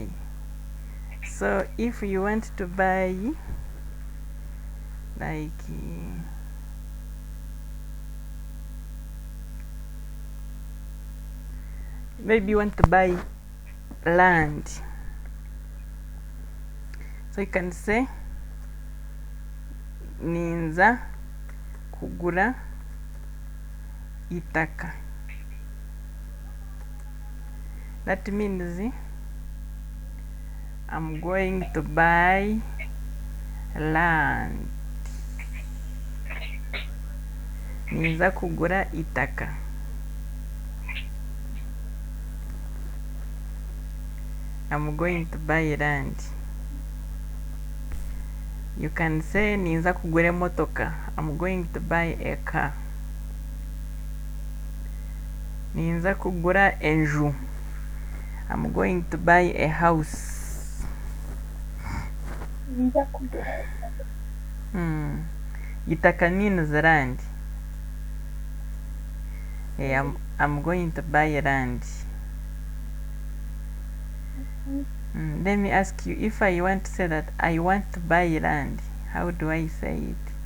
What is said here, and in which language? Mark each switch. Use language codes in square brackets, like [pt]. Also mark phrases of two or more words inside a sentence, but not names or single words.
[en] So if you want to buy like maybe you want to buy land, so you can say [nyn] ninza kugura itaka. [en] That means I'm going to buy land. [nyn] Ninza kugura itaka. [en] I'm going to buy land. You can say [nyn] ninza kugura motoka. [en] I'm going to buy a car. [nyn] Ninza kugura enju. [en] I'm going to buy a house. Itaka means land. I'm going to buy land. Let me ask you, if I want to say that I want to buy land, how do I say it?